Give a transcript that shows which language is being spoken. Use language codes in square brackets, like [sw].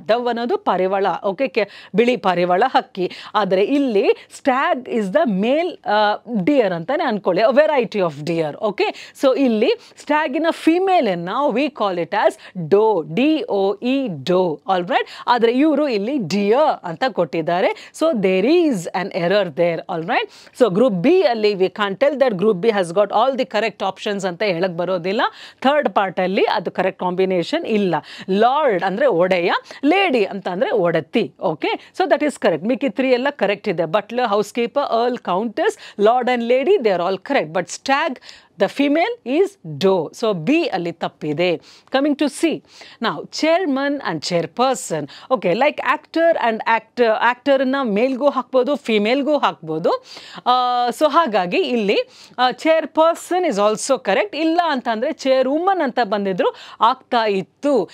[kn] ಡವ್ ಅನ್ನೋದು ಪಾರಿವಾಳ. ಓಕೆ, ಬಿಳಿ ಪಾರಿವಾಳ ಹಕ್ಕಿ. ಆದರೆ ಇಲ್ಲಿ [en] stag is the male deer [kn] ಅಂತಾನೆ ಅನ್ಕೊಳ್ಳಿ, variety of dear. [en] Okay, so ಇಲ್ಲಿ ಸ್ಟ್ಯಾಗಿನ ಫೀಮೇಲನ್ನು we call it as DOE. [kn] All right, ಆದರೆ ಇವರು ಇಲ್ಲಿ ಡಿಯರ್ ಅಂತ ಕೊಟ್ಟಿದ್ದಾರೆ. [en] So there is an error there. All right, so group B ಅಲ್ಲಿ we can't tell that group B has got all the correct options [kn] ಅಂತ ಹೇಳಕ್ ಬರೋದಿಲ್ಲ. Third part ಅಲ್ಲಿ ಅದು ಕರೆಕ್ಟ್ ಕಾಂಬಿನೇಷನ್ ಇಲ್ಲ. ಲಾರ್ಡ್ ಅಂದ್ರೆ ಒಡೆಯ, ಲೇಡಿ ಅಂತ ಅಂದ್ರೆ ಒಡತಿ. [en] Okay, so that is correct. [kn] ಮಿಕ್ಕಿ 3 ಎಲ್ಲ ಕರೆಕ್ಟ್ ಇದೆ. [en] Butler, house keeper, earl, countess, lord and lady, they are all correct. But stag the female is do. [kn] So B ಅಲ್ಲಿ ತಪ್ಪಿದೆ. [en] Coming to C. Now chairman and chairperson. Okay, like actor and actor ನ [kn] ಮೇಲ್ಗೂ ಹಾಕ್ಬೋದು, ಫಿಮೇಲ್ಗೂ ಹಾಕ್ಬೋದು. So ಹಾಗಾಗಿ ಇಲ್ಲಿ [en] chairperson is also correct. [kn] ಇಲ್ಲ ಅಂತಂದರೆ chairwoman ಅಂತ ಬಂದಿದ್ರು ಆಗ್ತಾ ಇತ್ತು.